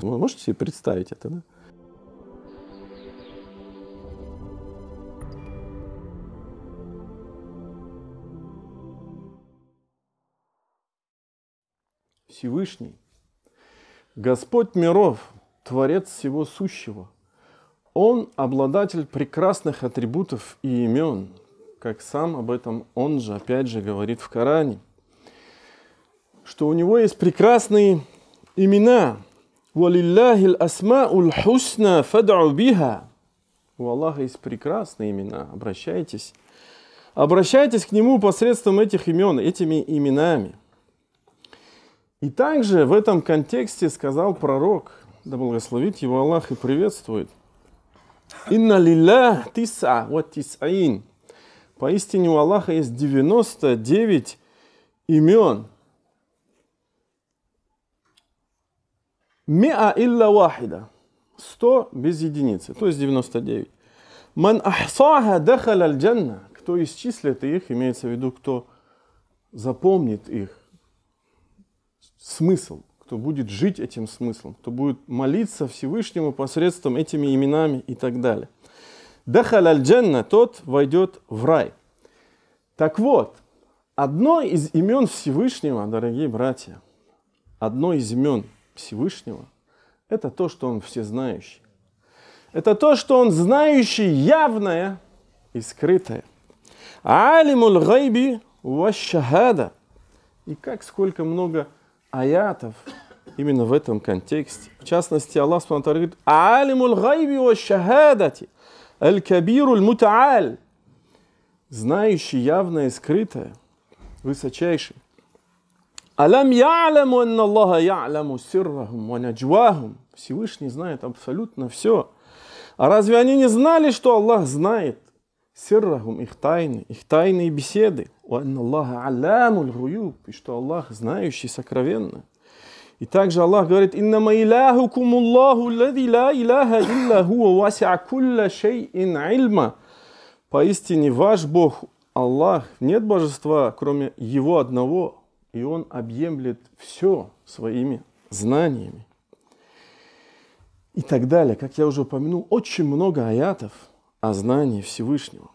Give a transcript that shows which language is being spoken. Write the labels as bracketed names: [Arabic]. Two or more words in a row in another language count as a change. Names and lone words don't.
[Russian] Вы можете себе представить это, да? Всевышний, Господь миров, Творец всего сущего, Он обладатель прекрасных атрибутов и имен, как сам об этом Он же опять же говорит в Коране, что у него есть прекрасные имена. [Arabic] «ولله الأسماء الحسنى فادعوه بها». [Russian] У Аллаха есть прекрасные имена. Обращайтесь к Нему посредством этих имен, этими именами. И также в этом контексте сказал пророк, да благословит его Аллах и приветствует: [Arabic] «إن لله تسعة وتسعين». [Russian] Поистине у Аллаха есть 99 имен. [Arabic] مائة إلا واحدة. [Russian] 100 без единицы, то есть 99. [Arabic] من أحصاها دخل الجنة. [Russian] Кто исчислит их, имеется в виду, кто запомнит их смысл, кто будет жить этим смыслом, кто будет молиться Всевышнему посредством этими именами и так далее. [Arabic] دخل الجنة, [Russian] тот войдет в рай. Так вот, одно из имен Всевышнего, дорогие братья, одно из имен Всевышнего, это то, что Он всезнающий. Это то, что Он знающий явное и скрытое. [Arabic] عالم الغيب والشهادة. [Russian] И как сколько много аятов именно в этом контексте. В частности, [Arabic] Аллах سبحانه وتعالى говорит: عالم الغيب والشهادة الكبير المتعال. [Russian] Знающий явное и скрытое, высочайший. [Arabic] ألم يعلموا أن الله يعلم سرهم ونجواهم. [Russian] Всевышний знает абсолютно все. А разве они не знали, что Аллах знает сиррахум, их тайные беседы? [Arabic] وأن الله علام الغيوب, [Russian] и что Аллах знающий сокровенно. И также Аллах говорит: [Arabic] إنما إلهكم الله الذي لا إله إلا هو وسع كل شيء علما. [Russian] Поистине ваш Бог Аллах, нет божества, кроме Его одного, и Он объемлет все своими знаниями. И так далее. Как я уже упомянул, очень много аятов о знании Всевышнего.